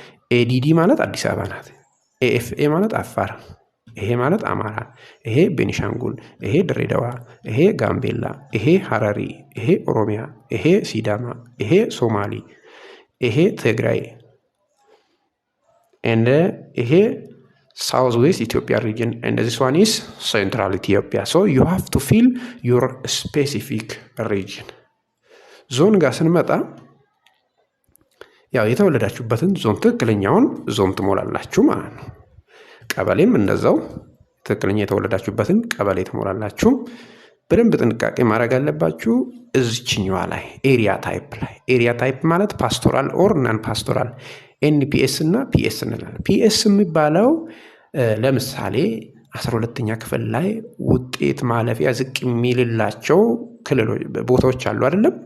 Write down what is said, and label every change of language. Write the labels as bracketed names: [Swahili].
[Amharic] ኤዲዲ ማለት አዲስ አበባ ናት። ኤኤፍኤ ማለት አፋር፣ ይሄ ማለት አማራ፣ ይሄ ቤኒሻንጉል፣ ይሄ ድሬዳዋ፣ ይሄ ጋምቤላ፣ ይሄ ሀረሪ፣ ይሄ ኦሮሚያ፣ ይሄ ሲዳማ፣ ይሄ ሶማሊ፣ ይሄ ትግራይ and ይሄ ሳውዝ ዌስት ኢትዮጵያ ሪጅን [English] and this one is central Ethiopia. So you have to fill your specific region. [Amharic] ዞን ጋር ስንመጣ ያው የተወለዳችሁበትን ዞን ትክክለኛውን ዞን ትሞላላችሁ ማለት ነው። ቀበሌም እንደዛው ትክክለኛ የተወለዳችሁበትን ቀበሌ ትሞላላችሁ። በደንብ ጥንቃቄ ማድረግ አለባችሁ እዚችኛዋ ላይ ኤሪያ ታይፕ ላይ። ኤሪያ ታይፕ ማለት ፓስቶራል ኦር ናን ፓስቶራል ኤንፒኤስ እና ፒኤስ እንላለን። ፒኤስ የሚባለው ለምሳሌ 12ኛ ክፍል ላይ ውጤት ማለፊያ ዝቅ የሚልላቸው ክልሎች ቦታዎች አሉ አይደለም?